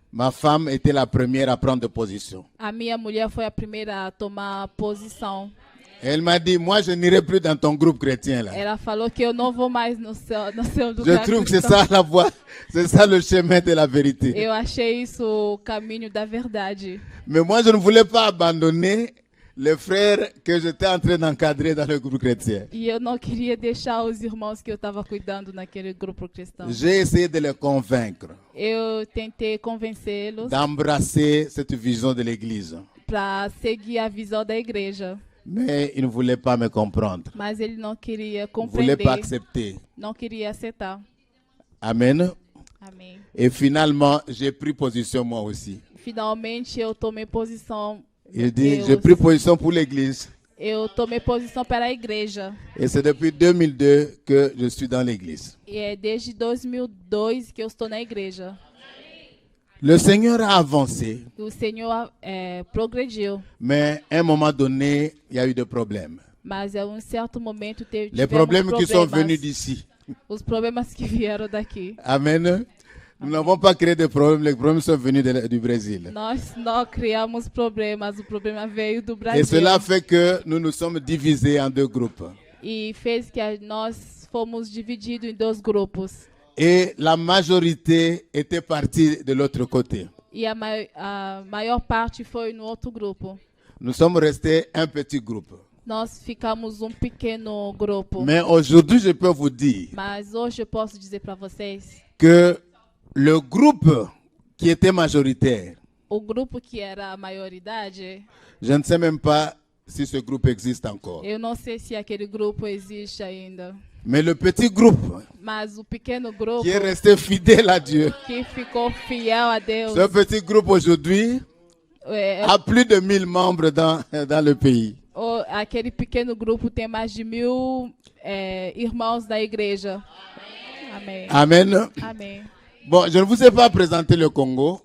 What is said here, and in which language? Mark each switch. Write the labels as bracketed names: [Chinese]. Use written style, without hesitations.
[French] ma femme était la première à prendre position. [Portuguese] a minha mulher foi a primeira a tomar posição. [French] Elle m'a dit, moi, je n'irai plus dans ton groupe chrétien là. [Portuguese] Ela falou que eu não vou mais no seu [French] Je [Portuguese] lugar [French] trouve que c'est [Portuguese] cristão. [French] ça la voie, c'est ça le chemin de la vérité. [Portuguese] Eu achei isso o caminho da verdade. [French] Mais moi, je ne voulais pas abandonner les frères que j'étais en train d'encadrer dans le groupe chrétien. [Portuguese] E eu não queria deixar os irmãos que eu estava cuidando naquele grupo cristão. [French] J'ai essayé de les convaincre [Portuguese] Eu tentei convencê-los [French] d'embrasser cette vision de l'église. [Portuguese] para seguir a visão da igreja. [French] Mais ils ne voulaient pas me comprendre. [Portuguese] Mas ele não queria [French] Ils ne voulaient [Portuguese] compreender, [French] pas accepter. [Portuguese] não queria aceitar. [French] Amen. [Portuguese] Amém. [French] Et finalement, j'ai pris position moi aussi. [Portuguese] Finalmente eu tomei posição. [French] Il dit, [Portuguese] Deus. [French] j'ai pris position pour l'église. [Portuguese] Eu tomei posição para a igreja. [French] Et c'est depuis 2002 que je suis dans l'église. [Portuguese] E é desde 2002 que eu estou na igreja. [French] Le Seigneur a avancé, [Portuguese] O Senhor progrediu. [French] mais à un moment donné, il y a eu des problèmes. [Portuguese] Mas em certo momento [French] Les [Portuguese] tivemos [French] problèmes qui sont [Portuguese] problemas. [French] venus d'ici. [Portuguese] Os problemas que vieram daqui. [French] Amen. Nous n'avons pas créé de problèmes, les problèmes sont venus du Brésil. [Portuguese] Nós não criamos problemas, o problema veio do [French] Et [Portuguese] Brasil. [French] cela fait que nous nous sommes divisés en deux groupes. [Portuguese] E fez que nós fomos divididos em dois grupos. [French] Et la majorité était partie de l'autre côté. [Portuguese] E a maior parte foi no outro grupo. [French] Nous sommes restés un petit groupe. [Portuguese] Nós ficamos pequeno grupo. [French] Mais aujourd'hui, je peux vous dire [Portuguese] Mas hoje eu posso dizer para vocês, [French] que le groupe qui était majoritaire, [Portuguese] o grupo que era a maioridade, [French] je ne sais même pas si ce groupe existe encore. [Portuguese] eu não sei se aquele grupo existe ainda. [French] Mais le petit groupe [Portuguese] Mas o pequeno grupo [French] qui est resté fidèle à Dieu, [Portuguese] que ficou fiel a Deus, [French] ce petit groupe aujourd'hui a plus de 1000 membres dans le pays. [Portuguese] Aquele pequeno grupo tem mais de 1000 irmãos da igreja. Amém. [French] Amen. [Portuguese] Amém. [French] Bon, je ne vous ai pas présenté le Congo.